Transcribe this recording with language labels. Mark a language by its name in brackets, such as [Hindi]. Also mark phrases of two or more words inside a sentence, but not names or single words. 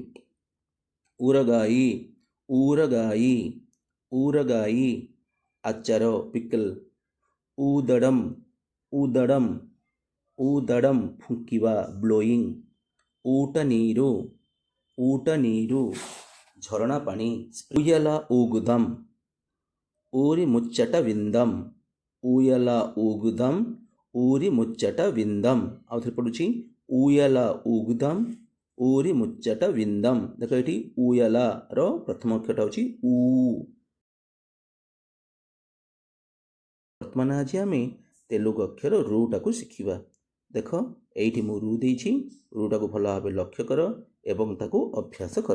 [Odia] ଉରଗାଇ, ଉରଗାଇ, ଉରଗାଇ ଆଚାର ପିକଲ୍। ଉଦଡ଼ମ୍, ଉଦଡ଼ମ୍, ଉଦଡ଼ମ୍ ଫୁଙ୍କିବା ବ୍ଲୋଇଂ। [Telugu] ఊట నీరు, ఊట నీరు [Odia] ଝରଣା ପାଣି। [Telugu] ଉୟଲା ఊగుదాం, ఊరి ముచ్చట విందాం। ଉୟଲା ఊగుదాం, ఊరి ముచ్చట విందాం। [Odia] ଆଉ ଥରେ ପଡ଼ୁଛି [Telugu] ଉୟଲା ఊగుదాం, ఊరి ముచ్చట విందాం। [Odia] ଦେଖ ଏଠି ଉୟଲାର ପ୍ରଥମ ଅକ୍ଷରଟା ହେଉଛି ଉ। ବର୍ତ୍ତମାନ ଆଜି ଆମେ ତେଲୁଗୁ ଅକ୍ଷର ରୁଟାକୁ ଶିଖିବା। ଦେଖ ଏଇଠି ମୁଁ ରୁ ଦେଇଛି, ରୁଟାକୁ ଭଲ ଭାବେ ଲକ୍ଷ୍ୟ କର ଏବଂ ତାକୁ ଅଭ୍ୟାସ କର।